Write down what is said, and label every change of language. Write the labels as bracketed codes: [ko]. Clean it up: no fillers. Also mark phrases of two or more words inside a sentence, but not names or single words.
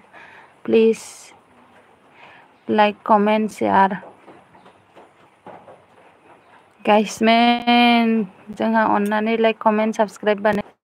[en] Please like, comment, share. Guys, man, [brx] जोंहा अन्नानै [en] like, comment, subscribe [brx] बानाय।